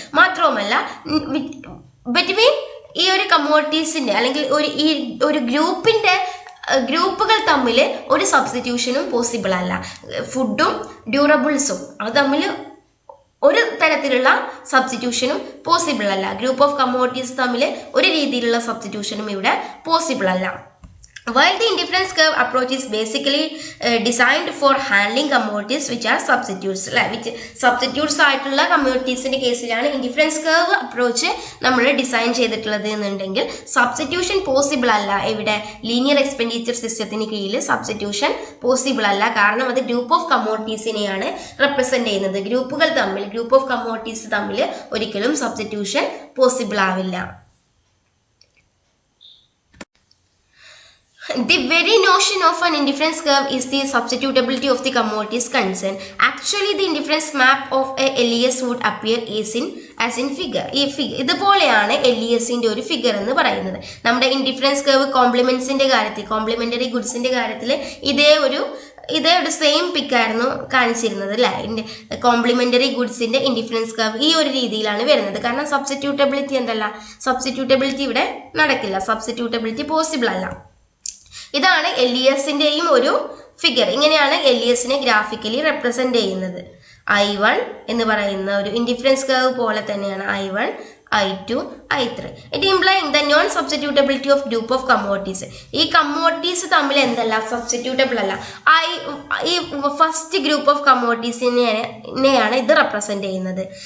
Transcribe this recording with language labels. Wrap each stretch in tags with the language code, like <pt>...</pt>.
<ml>മാത്രവുമല്ല ബിറ്റ്വീൻ ഈ ഒരു കമ്മോഡിറ്റീസിന്റെ അല്ലെങ്കിൽ ഒരു ഗ്രൂപ്പുകൾ തമ്മിൽ ഒരു സബ്സ്റ്റിറ്റ്യൂഷനും പോസിബിൾ അല്ല. ഫുഡും ഡ്യൂറബിൾസും അത് തമ്മിൽ ഒരു തരത്തിലുള്ള സബ്സ്റ്റിറ്റ്യൂഷനും പോസിബിൾ അല്ല. ഗ്രൂപ്പ് ഓഫ് കമ്മോഡിറ്റീസ് തമ്മിൽ ഒരു രീതിയിലുള്ള സബ്സ്റ്റിറ്റ്യൂഷനും ഇവിടെ പോസിബിൾ അല്ല.</ml> <en>While the indifference curve approach is basically designed for handling commodities which are substitutes,</en> <ml>which substitutes ആയിട്ടുള്ള കമ്മ്യൂണിറ്റീസിന്റെ കേസിലാണ് ഇൻഡിഫറൻസ് കർവ് അപ്രോച്ച് നമ്മൾ ഡിസൈൻ ചെയ്തിട്ടുള്ളത് എന്നുണ്ടെങ്കിൽ സബ്സ്റ്റിറ്റ്യൂഷൻ പോസിബിൾ അല്ല. ഇവിടെ ലീനിയർ എക്സ്പെൻഡിച്ചർ സിസ്റ്റത്തിന് കീഴിൽ സബ്സ്റ്റിറ്റ്യൂഷൻ പോസിബിൾ അല്ല. കാരണം അത് ഗ്രൂപ്പ് ഓഫ് കമ്മോഡിറ്റീസിനെയാണ് റെപ്രസെന്റ് ചെയ്യുന്നത്. ഗ്രൂപ്പ് ഓഫ് കമ്മോഡിറ്റീസ് തമ്മിൽ ഒരിക്കലും സബ്സ്റ്റിറ്റ്യൂഷൻ പോസിബിൾ ആവില്ല.</ml> <en>The very notion of an indifference curve is the substitutability of the commodities concerned. Actually, the indifference map of a LES would appear as in figure.</en> <ml>ഇതുപോലെയാണ് LESന്റെ ഒരു figure എന്ന് പറയുന്നത്. നമ്മുടെ indifference curve കോംപ്ലിമെന്റ്സിന്റെ കാര്യത്തിൽ, complementary ഗുഡ്സിന്റെ കാര്യത്തിൽ ഇതേ ഒരു സെയിം പിക്കായിരുന്നു കാണിച്ചിരുന്നത് അല്ലേ. കോംപ്ലിമെന്ററി ഗുഡ്സിന്റെ ഇൻഡിഫറൻസ് കർവ് ഈ ഒരു രീതിയിലാണ് വരുന്നത്. കാരണം സബ്സ്റ്റിറ്റ്യൂട്ടബിലിറ്റി ഇവിടെ നടക്കില്ല, സബ്സ്റ്റിറ്റ്യൂട്ടബിലിറ്റി പോസിബിൾ അല്ല. ഇതാണ് LESന്റെയും ഒരു ഫിഗർ. ഇങ്ങനെയാണ് LESനെ ഗ്രാഫിക്കലി റെപ്രസെന്റ് ചെയ്യുന്നത്. I1 എന്ന് പറയുന്ന ഒരു ഇൻഡിഫറൻസ് കർവ് പോലെ തന്നെയാണ് I1, I2, I3.</ml> <en>It implying the non-substitutability of group of commodities.</en> <ml>ഈ കമ്മോഡിറ്റീസ് തമ്മിൽ എന്തല്ല, സബ്സ്റ്റിറ്റ്യൂട്ടബിൾ അല്ല. ഈ ഫസ്റ്റ് ഗ്രൂപ്പ് ഓഫ് കമ്മോഡിറ്റീസിനെയാണ് ഇത് റെപ്രസെന്റ് ചെയ്യുന്നത്.</ml>